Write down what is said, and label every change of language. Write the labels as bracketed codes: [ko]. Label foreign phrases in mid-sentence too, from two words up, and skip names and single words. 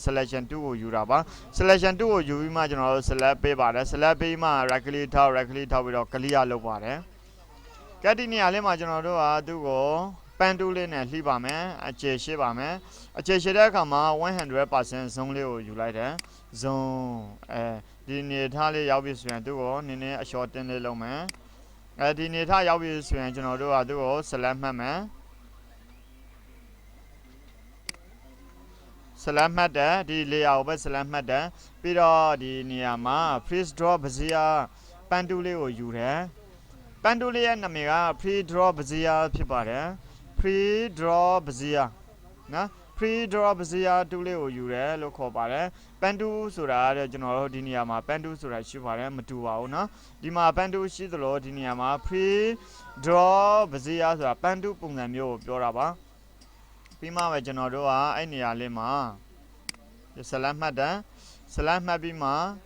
[en] selection tool [my] ကိုယူတာပါ [en] selection tool [my] ကိုယူပြီးမှကျွန်တော်တို့ select ပေးပါတယ် select ပေးမှ [en] right click [my] ထောက် ပြီးတော့ clear လုပ်ပါတယ်ကဲဒီနေရာလေးမှာကျွန်တော်တို့ကသူ့ကိုပန်းတူးလေးနဲ့လှိပါမယ်အခြေရှိပါမယ်အခြေရှိတဲ့အခါမှာ 100% zone လေးကိုယူလိုက်တယ် zone ဒီနေထားလေးရောက်ပြီဆိုရင်သူ့ကိုနည်းနည်းအလျှော့တင်းလေးလုပ်မယ်ဒီနေထားရောက်ပြီဆိုရင်ကျွန်တော်တို့ကသူ့ကို select မှတ်မယ် select မှတ်တယ်ဒီ layer ကိုပဲ select မှတ်တယ်ပြီးတော့ဒီနေရာမှာ [en] freeze draw bezier [my] ပန်းတူးလေးကိုယူတယ်ပန်းတူးလေး ရဲ့နာမည်က [en] free draw bezier [my] ဖြစ်ပါတယ် [en] free draw bezier [my] နော် [en] free draw bezier [my] တူးလေးကိုယူတယ်လို့ခေါ်ပါတယ်ပန်းတူးဆိုတာတဲ့ကျွန်တော်တို့ဒီနေရာမှာပန်းတူးဆိုတာရှိပါတယ်မတူပါဘူးနော်ဒီမှာပန်းတူးရှိသလိုဒီနေရာမှာ [en] free draw bezier [my] ဆိုတာပန်းတူးပုံစံမျိုးကိုပြောတာပါပြီးမှပဲကျွန်တော်တို့ကအဲ့နေရာလေးမှာ select မှတ်တယ် select မှတ်ပြီးမှ